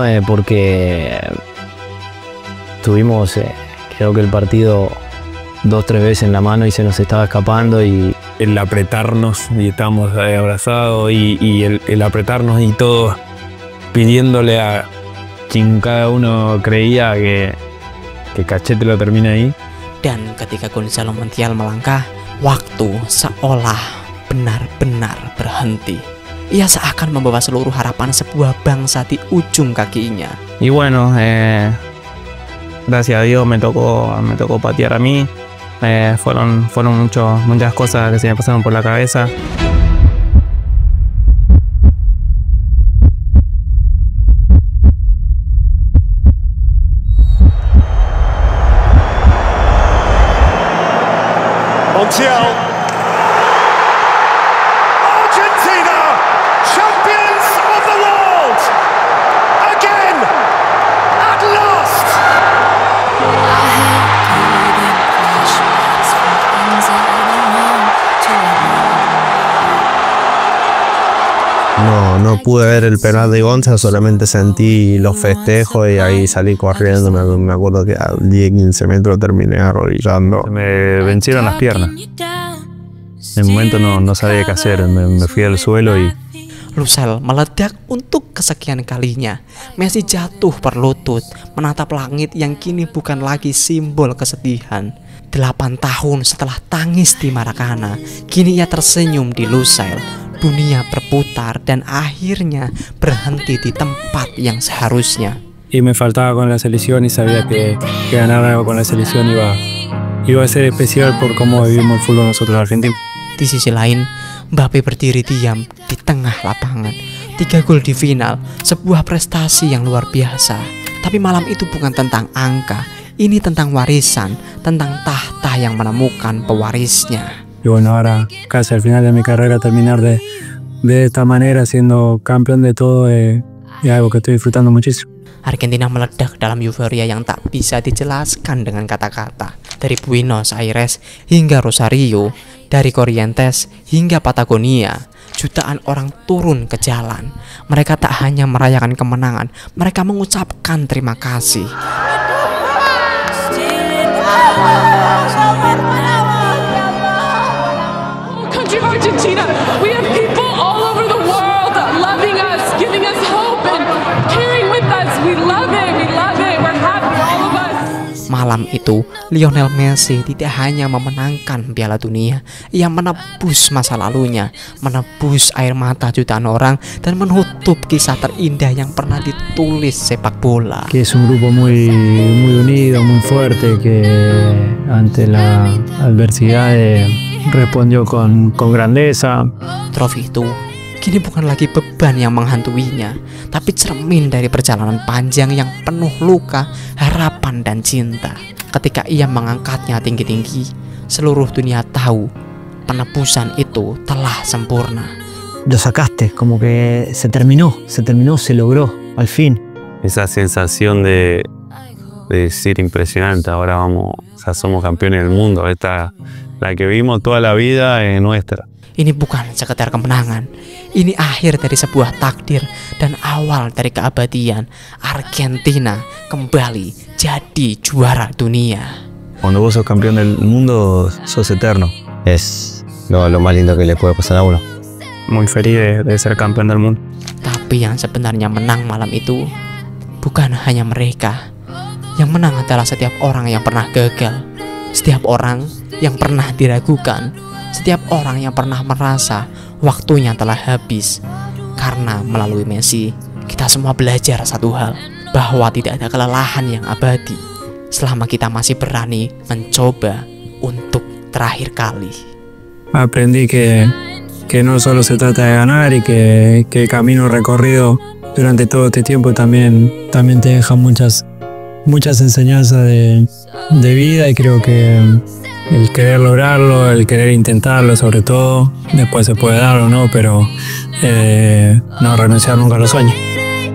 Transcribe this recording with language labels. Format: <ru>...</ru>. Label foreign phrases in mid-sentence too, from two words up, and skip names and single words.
<es>Porque tuvimos creo que el partido 2 o 3 veces en la mano y se nos estaba escapando, y el apretarnos y estábamos abrazados y el apretarnos y todos pidiéndole a quien cada uno creía que Cachete lo termina ahí.</es> <id>Dan ketika Gonzalo Montiel melangkah, waktu seolah benar-benar berhenti. Ia seakan membawa seluruh harapan sebuah bangsa di ujung kakinya.</id> <es>Y bueno, gracias a Dios me tocó patear a mí. Fueron muchas cosas que se me pasaron por la cabeza. Montiel.</es> <en>Argentina, champions of the world. Again, at last.</en> <es>No pude ver el penal de Gonza, solamente sentí los festejos y ahí salí corriendo. Me acuerdo que a 10-15 metros terminé arrodillando. Me vencieron las piernas. En el momento no sabía qué hacer, me fui al suelo y...</es> <id>Lusail meledak untuk kesekian kalinya. Messi jatuh berlutut, menatap langit yang kini bukan lagi simbol kesedihan. 8 tahun setelah tangis di Maracana, kini ia tersenyum di Lusail. Dunia berputar dan akhirnya berhenti di tempat yang seharusnya.</id> <es>Y me faltaba con la selección y sabía que ganar algo con la selección iba a ser especial por cómo vivimos el fútbol nosotros argentinos.</es> <id>Di sisi lain, Mbappe berdiri diam di tengah lapangan. 3 gol di final, sebuah prestasi yang luar biasa. Tapi malam itu bukan tentang angka, ini tentang warisan, tentang tahta yang menemukan pewarisnya.</id> <es>Y bueno, ahora casi al final de mi carrera terminar de esta manera siendo campeón de todo es algo que estoy disfrutando muchísimo.</es> <id>Argentina meledak dalam euforia yang tak bisa dijelaskan dengan kata-kata. Dari Buenos Aires hingga Rosario, dari Corrientes hingga Patagonia, jutaan orang turun ke jalan. Mereka tak hanya merayakan kemenangan, mereka mengucapkan terima kasih.</id> <en>Country of Argentina, we have people all over the world loving us, giving us hope and caring with us. We love it, we're happy, all of us.</en> <id>Malam itu, Lionel Messi tidak hanya memenangkan Piala Dunia, ia menebus masa lalunya, menebus air mata jutaan orang, dan menutup kisah terindah yang pernah ditulis sepak bola.</id> <es>Que es un grupo muy unido, muy fuerte, que ante la adversidad respondió con grandeza.</es> <id>Trofi itu kini bukan lagi beban yang menghantuinya, tapi cermin dari perjalanan panjang yang penuh luka, harapan, dan cinta. Ketika ia mengangkatnya tinggi-tinggi, seluruh dunia tahu penebusan itu telah sempurna.</id> <es>Lo sacaste, como que se terminó, se logró, al fin. Esa sensación de decir impresionante, ahora somos campeones del mundo, esta la que vimos toda la vida es nuestra.</es> <id>Ini bukan sekedar kemenangan, ini akhir dari sebuah takdir dan awal dari keabadian. Argentina kembali jadi juara dunia.</id> <es>Cuando vos sos campeón del mundo, sos eterno. Es lo más lindo que le puede pasar a uno. Muy feliz de ser campeón del mundo.</es> <id>Tapi yang sebenarnya menang malam itu bukan hanya mereka. Yang menang adalah setiap orang yang pernah gagal, setiap orang yang pernah diragukan, setiap orang yang pernah merasa waktunya telah habis. Karena melalui Messi, kita semua belajar satu hal, bahwa tidak ada kelelahan yang abadi selama kita masih berani mencoba untuk terakhir kali.</id> <es>Aprendí que no solo se trata de ganar y que el camino recorrido durante todo este tiempo también te deja muchas enseñanzas de vida, y creo que el querer lograrlo, el querer intentarlo sobre todo, después se puede dar o no, pero no renunciar nunca a los sueños.</es>